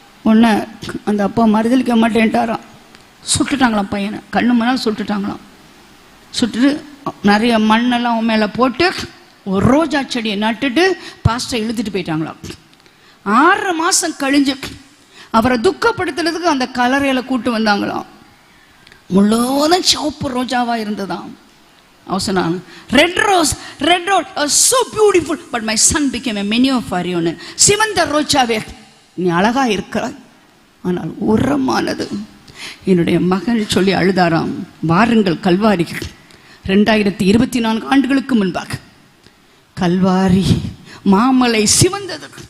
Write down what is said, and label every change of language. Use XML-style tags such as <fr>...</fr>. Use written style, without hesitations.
<ta>உன்னை அந்த அப்பா மறுதளிக்க மாட்டேன்ட்டாராம். சுட்டுட்டாங்களாம் பையனை, கண்ணு மணால் சுட்டுட்டாங்களாம். சுட்டுட்டு நிறைய மண்ணெல்லாம் அவன் மேலே போட்டு ஒரு ரோஜா செடியை நட்டுட்டு பாஸ்டரை இழுத்துட்டு போயிட்டாங்களாம். 6 மாதம் கழிஞ்சு அவரை துக்கப்படுத்துறதுக்கு அந்த கலரையில் கூட்டு வந்தாங்களாம். முழுவதும் சிவப்பு ரோஜாவாக இருந்ததாம். அவர் சொன்னாங்க,</ta> <en>Red rose so beautiful but my son became a menu for you.</en> <ta>சிவந்த ரோஜாவே நீ அழகா இருக்கிறாய், ஆனால் உரமானது. என்னுடைய மகன் சொல்லி அழுதாராம். வாருங்கள் கல்வாரி. 2024 ஆண்டுகளுக்கு முன்பாக கல்வாரி மாமலை சிவந்தது.</ta>